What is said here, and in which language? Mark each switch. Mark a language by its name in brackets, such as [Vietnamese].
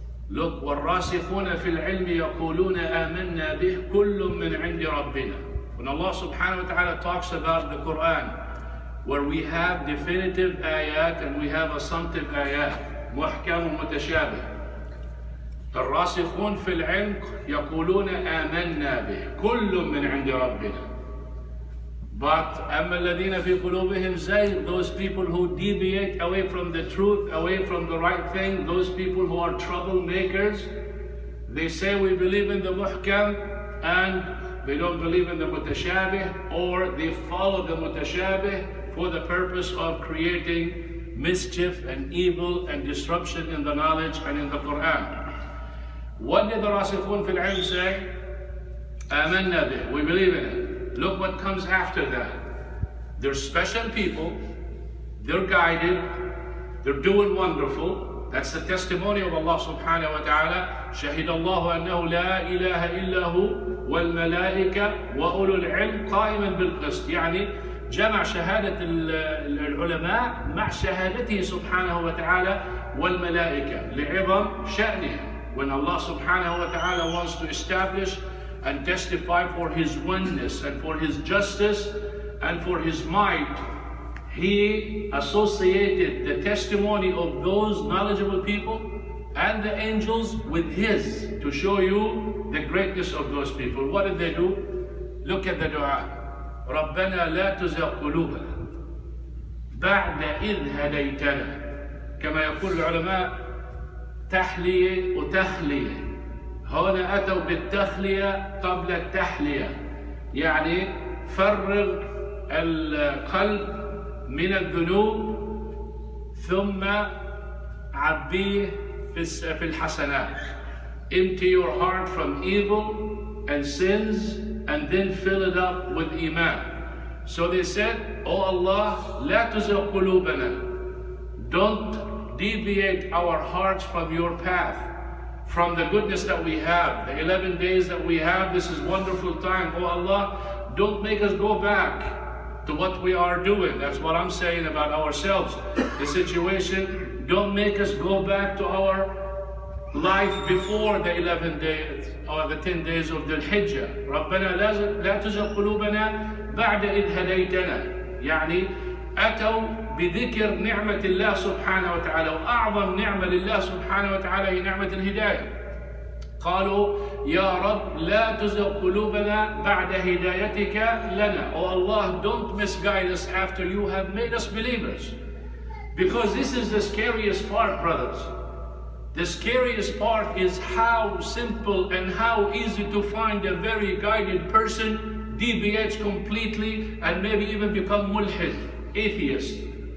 [Arabic] Look, وَالرَّاسِخُونَ فِي الْعِلْمِ يَقُولُونَ آمَنَّا بِهِ كُلٌّ مِّنْ عِنْدِ رَبِّنَا. [English] When Allah subhanahu wa ta'ala talks about the Quran, where we have definitive ayat and we have assumptive ayat, muhkam wa mutashabih. [Arabic] الراسخون في العلم يقولون آمنا به كل من عند ربنا. [English] But [Arabic] أما الذين في قلوبهم زيغ, [English] those people who deviate away from the truth, away from the right thing, those people who are troublemakers, they say we believe in the muhkam and they don't believe in the mutashabih, or they follow the mutashabih for the purpose of creating mischief and evil and disruption in the knowledge and in the Quran. What did the Rasikhun fil Ilm say? Amanna bih, we believe in it. Look what comes after that. They're special people, they're guided, they're doing wonderful. That's the testimony of Allah subhanahu wa ta'ala. [Arabic] شهد الله أنه لا إله إلا هو والملائكة وأولو العلم قائما بالقسط. يعني جمع شهادة العلماء مع شهادته سبحانه وتعالى والملائكة لعظم شأنها. [English] When Allah subhanahu wa ta'ala wants to establish and testify for His oneness and for His justice and for His might, He associated the testimony of those knowledgeable people and the angels with His to show you the greatness of those people. What did they do? Look at the dua. [Arabic] رَبَّنَا لَا تُزِغْ قُلُوبَنَا بَعْدَ إِذْ هَدَيْتَنَا. كما يقول العلماء تحلية وتخلية. هنا أتوا بالتخلية قبل التحلية، يعني فرغ القلب من الذنوب ثم عبيه في الحسنات. [English] Empty your heart from evil and sins and then fill it up with iman. So they said, Oh Allah, [Arabic] لا تزغ قلوبنا, [English] don't deviate our hearts from your path, from the goodness that we have, the 11 days that we have. This is wonderful time. Oh Allah, don't make us go back to what we are doing. That's what I'm saying about ourselves. The situation, don't make us go back to our life before the 11 days or the 10 days of the Hijjah. [Arabic] ربنا لا تزغ قلوبنا بعد إذ هديتنا. يعني أتوا بذكر نعمة الله سبحانه وتعالى، وأعظم نعمة لله سبحانه وتعالى هي نعمة الهداية. قالوا يا رب لا تزغ قلوبنا بعد هدايتك لنا. [English] Oh Allah, don't misguide us after you have made us believers. Because this is the scariest part, brothers. The scariest part is how simple and how easy to find a very guided person deviates completely and maybe even become mulhid, atheist.